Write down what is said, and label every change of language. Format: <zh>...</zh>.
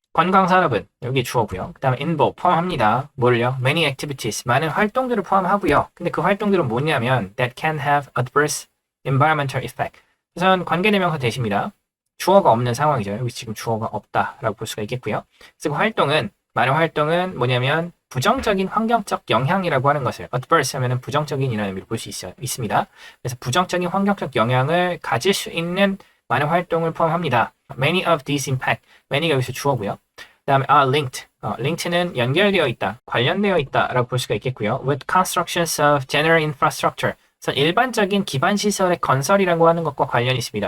<ko>관광 산업은 여기 주어고요. 그 다음에 involve 포함합니다. 뭘요?</ko> <en>Many activities,</en> <ko>많은 활동들을 포함하고요. 근데 그 활동들은 뭐냐면</ko> <en>that can have adverse environmental effect.</en> <ko>우선 관계대명사 대시입니다. 주어가 없는 상황이죠. 여기 지금 주어가 없다라고 볼 수가 있겠고요. 그래서 그 활동은, 많은 활동은 뭐냐면 부정적인 환경적 영향이라고 하는 것을, adverse 하면은 부정적인이라는 의미로 볼 수 있습니다. 그래서 부정적인 환경적 영향을 가질 수 있는 많은 활동을 포함합니다.</ko> <en>Many of these impact, many가</en> <ko>여기서 주어고요. 그 다음에 are linked, linked는 연결되어 있다, 관련되어 있다라고 볼 수가 있겠고요.</ko> <en>With constructions of general infrastructure,</en> <ko>우선 일반적인 기반 시설의 건설이라고 하는 것과 관련이 있습니다.</ko>